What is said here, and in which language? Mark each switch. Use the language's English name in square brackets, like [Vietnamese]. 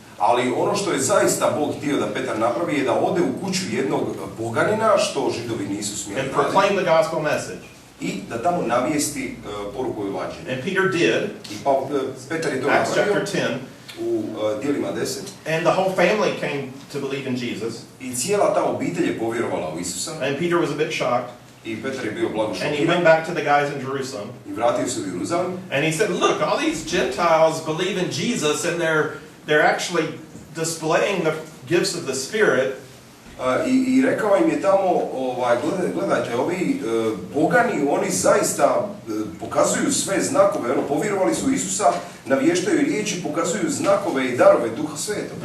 [Croatian] Ali ono što je zaista Bog htio da Petar napravi je da ode u kuću jednog poganina, što židovi nisu smjeli [English] And proclaim the gospel message. [Croatian] I da tamo navijesti poruku evanđelja. [English] And Peter did. [Croatian] I Petar je to [English] Acts [Croatian] napravio [English] chapter 10. [Croatian] u djelima 10. [English] And the whole family came to believe in Jesus. [Croatian] I cijela ta obitelj je povjerovala u Isusa. [English] And Peter was a bit shocked. [Croatian] I Petar je bio blago [English] And he [Croatian] šokiran. [English] went back to the guys in Jerusalem. [Croatian] I vratio se u Jeruzalem. [English] And he said, look, all these Gentiles believe in Jesus and they're actually displaying the gifts of the Spirit. [Croatian] I rekao im je tamo, gledajte, ovi pogani, oni zaista pokazuju sve znakove, povjerovali su Isusa, navještaju riječi, pokazuju znakove i darove Duha Svetog.